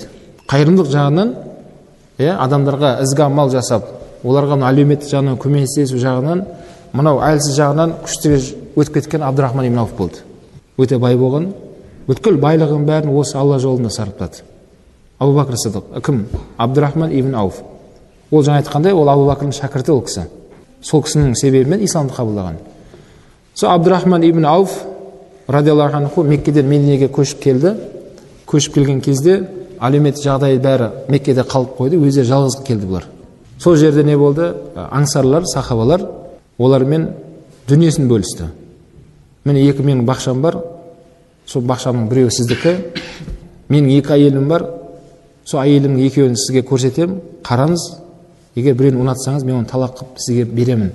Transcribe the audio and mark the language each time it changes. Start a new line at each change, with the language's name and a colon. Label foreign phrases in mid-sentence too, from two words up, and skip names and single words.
Kazakh: Қайырымдылық жағынан, адамдарға ізгі амал жасап, оларға әлеуметтік жағынан көмектесу жағынан, мынау әлсіз жағынан күштіге өтіп кеткен Абдурахман ибн Ауф болды. Өте бай болған, бүткіл байлығын бәрін осы Алла жолында сарыптады. Абу Бакр Сиддиқ, кім? Абдурахман ибн Ауф. Ол жаңа айтқандай, ол Абу Бакрдың шәкірті ол кісі. Сол кісінің себебімен исламды қабылдаған. Сол Абдурахман ибн Ауф
Arabic: رضي الله عنه
Kazakh: Меккеден Мединеге көшіп келді. Көшіп келген кезде әлеуметтік жағдайы бәрі Меккеде қалып қойды, өздері жалғыз келді бұлар. Сол жерде не болды? Аңсарлар, сахабалар олармен дүниесін бөлісті. Міне менің бақшам бар, сол бақшамның біреуі сіздікі, менің 2 әйелім бар, сол әйелімнің екеуін сізге көрсетемін, қараңыз, егер біреуін ұнатсаңыз, мен оны талақ қылып сізге беремін.